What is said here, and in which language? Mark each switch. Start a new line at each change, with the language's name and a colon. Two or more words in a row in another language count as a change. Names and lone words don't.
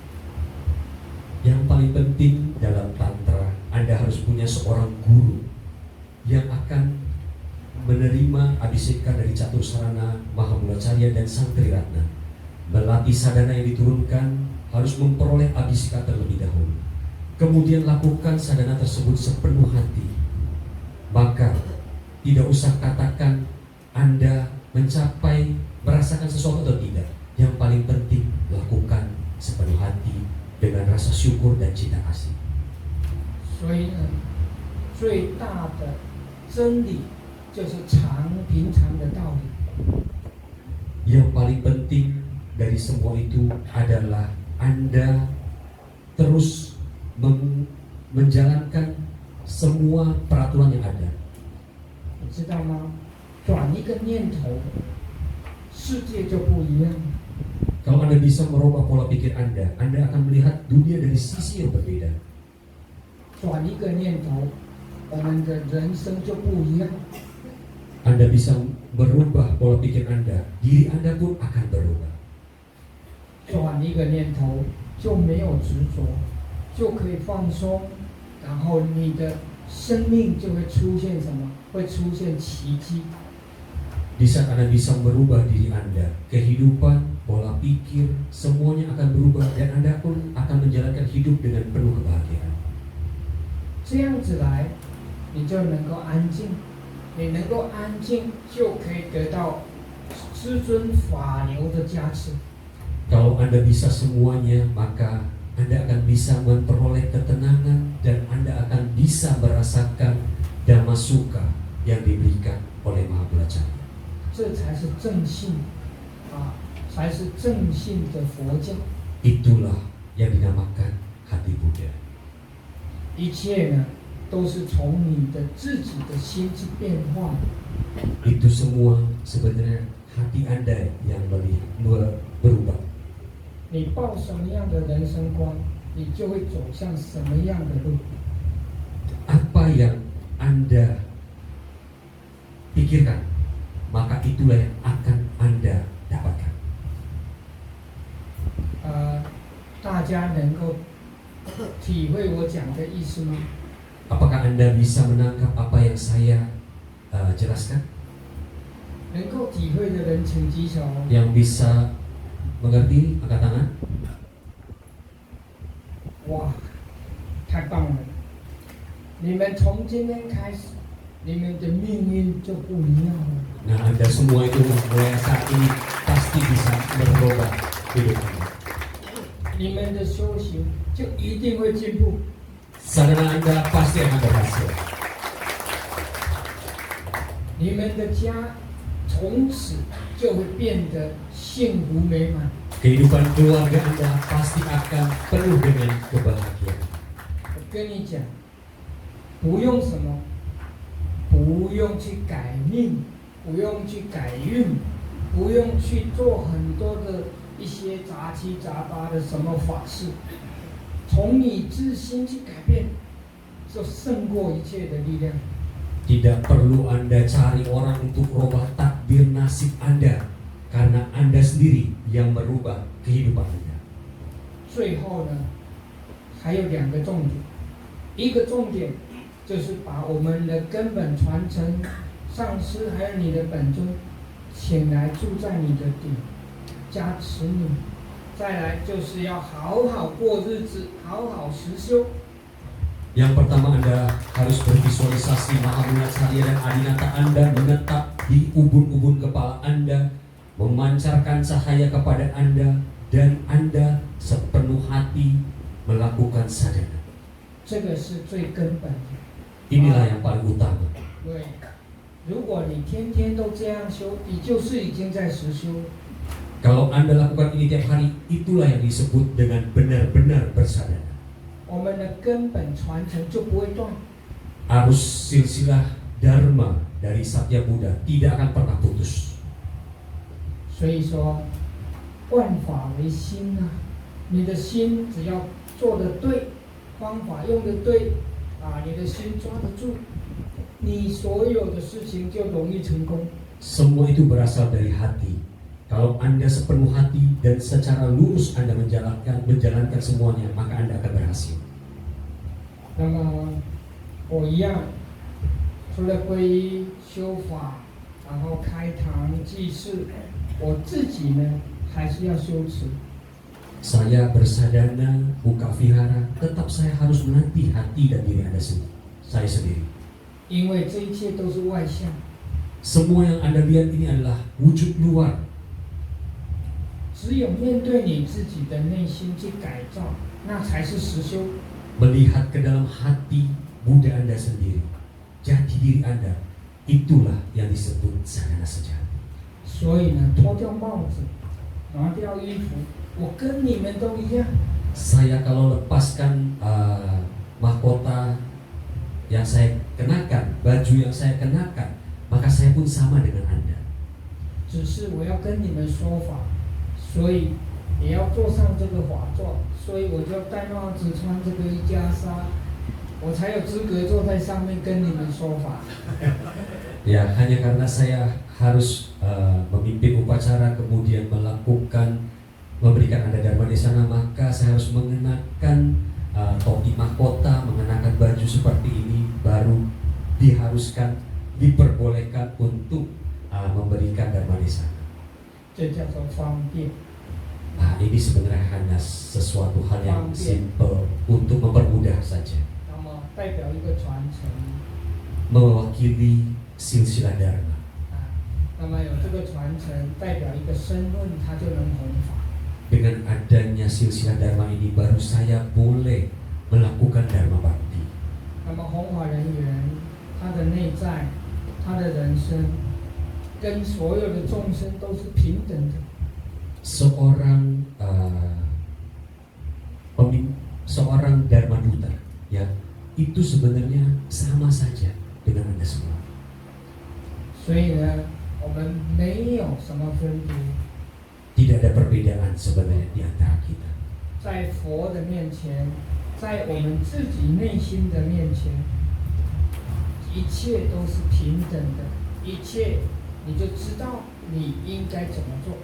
Indonesian: Yang paling penting dalam tantra, Anda harus punya seorang guru yang akan menerima abhiseka dari Catursarana, Mahamulacharya dan Santri Ratna. Melatih sadhana yang diturunkan, harus memperoleh abhiseka terlebih dahulu. Kemudian lakukan sadhana tersebut sepenuh hati. Maka tidak usah katakan Anda mencapai, merasakan sesuatu atau tidak. Yang paling penting, lakukan sepenuh hati dengan rasa syukur dan cinta kasih.
Chinese: 所以呢，最大的真理就是平常的道理。
Indonesian: Yang paling penting dari semua itu adalah Anda terus menjalankan semua peraturan yang ada.
Chinese: 你知道吗？转一个念头，世界就不一样。
Indonesian: Kalau Anda bisa merubah pola pikir Anda akan melihat dunia dari sisi yang berbeda.
Chinese: 转一个念头，我们的人生就不一样。
Indonesian: Anda bisa merubah pola pikir Anda, diri Anda pun akan berubah.
Chinese: 转一个念头就没有执着，就可以放松，然后你的生命就会出现什么？会出现奇迹。
Indonesian: Di saat Anda bisa merubah diri Anda, kehidupan, pola pikir, semuanya akan berubah dan Anda pun akan menjalankan hidup dengan penuh kebahagiaan.
Chinese: 这样子来，你就能够安静，你能够安静，就可以得到师尊法流的加持。
Indonesian: Kalau Anda bisa semuanya, maka Anda akan bisa memperoleh ketenangan dan Anda akan bisa merasakan
Pali: dhamma sukha
Indonesian: yang diberikan oleh Mahamulacharya.
Chinese: 这才是正信才是正信的佛教。
Indonesian: Itulah yang dinamakan hati Buddha.
Chinese: 一切呢，都是从你的自己的心去变化。
Indonesian: Itu semua sebenarnya hati Anda yang berubah.
Chinese: 你抱什么样的人生观，你就会走向什么样的路。
Indonesian: Apa yang Anda pikirkan, maka itulah yang akan Anda dapatkan.
Chinese: 大家能够体会我讲的意思吗？
Indonesian: Apakah Anda bisa menangkap apa yang saya jelaskan?
Chinese: 能够体会的人请举手。
Indonesian: Yang bisa mengerti, angkat tangan.
Chinese: 哇，太棒了！你们从今天开始，你们的命运就不一样了。
Indonesian: Nah, Anda semua itu mulai saat ini pasti bisa merubah hidup Anda.
Chinese: 你们的修行就一定会进步。
Indonesian: Sadhana Anda pasti akan berhasil.
Chinese: 你们的家从此就会变得幸福美满。
Indonesian: Kehidupan keluarga Anda pasti akan penuh dengan kebahagiaan.
Chinese: 我跟你讲，不用什么，不用去改命，不用去改运，不用去做很多的一些杂七杂八的什么法事，从你自心去改变，就胜过一切的力量。
Indonesian: Tidak perlu Anda cari orang untuk merubah takdir nasib Anda, karena Anda sendiri yang merubah kehidupan Anda.
Chinese: 最后呢，还有2个重点，一个重点就是把我们的根本传承上师还有你的本尊请来住在你的顶，加持你。再来就是要好好过日子，好好实修。
Indonesian: Yang pertama, Anda harus bervisualisasi Maha Mulia Cahaya dan Adinata Anda menetap di ubun-ubun kepala Anda, memancarkan cahaya kepada Anda, dan Anda sepenuh hati melakukan sadhana.
Chinese: 这个是最根本的。
Indonesian: Inilah yang paling utama.
Chinese: 对，如果你天天都这样修，你就是已经在实修。
Indonesian: Kalau Anda lakukan ini tiap hari, itulah yang disebut dengan benar-benar bersadhana.
Chinese: 我们的根本传承就不会断。
Indonesian: Arus silsilah Dharma dari Satya Buddha tidak akan pernah putus.
Chinese: 所以说，万法为心啊，你的心只要做得对，方法用得对，你的心抓得住，你所有的事情就容易成功。
Indonesian: Semua itu berasal dari hati. Kalau Anda sepenuh hati dan secara lurus Anda menjalankan semuanya, maka Anda akan berhasil.
Chinese: 那么我一样，除了皈依修法，然后开堂济世，我自己呢还是要修持。
Indonesian: Saya bersadhana, buka vihara, tetap saya harus melatih hati dan diri saya sendiri.
Chinese: 因为这一切都是外相，
Indonesian: Semua yang Anda lihat ini adalah wujud luar.
Chinese: 只有面对你自己的内心去改造，那才是实修。
Indonesian: Melihat ke dalam hati Buddha Anda sendiri, jati diri Anda, itulah yang disebut sadhana sejati.
Chinese: 所以呢，脱掉帽子，拿掉衣服，我跟你们都一样。
Indonesian: Saya kalau lepaskan mahkota yang saya kenakan, baju yang saya kenakan, maka saya pun sama dengan Anda.
Chinese: 只是我要跟你们说法，所以也要坐上这个法座，所以我就戴帽子，穿这个瑜伽纱，我才有资格坐在上面跟你们说法。
Indonesian: Ya, hanya karena saya harus memimpin upacara, kemudian memberikan Anda dharma di sana, maka saya harus mengenakan topi mahkota, mengenakan baju seperti ini, baru diperbolehkan untuk memberikan dharma di sana.
Chinese: 这叫做方便。
Indonesian: Nah, ini sebenarnya hanya sesuatu hal yang simple untuk mempermudah saja.
Chinese: 那么代表一个传承
Indonesian: Mewakili silsilah dharma.
Chinese: 那么有这个传承，代表一个身份，它就能弘法。
Indonesian: Dengan adanya silsilah dharma ini, baru saya boleh melakukan dharma bakti.
Chinese: 那么弘法人员，他的内在，他的人生，跟所有的众生都是平等的。
Indonesian: Seorang dharma duta, ya, itu sebenarnya sama saja dengan Anda semua.
Chinese: 所以呢，我们没有什么分别。
Indonesian: Tidak ada perbedaan sebenarnya di antara kita.
Chinese: 在佛的面前，在我们自己内心的面前，一切都是平等的，一切你就知道你应该怎么做。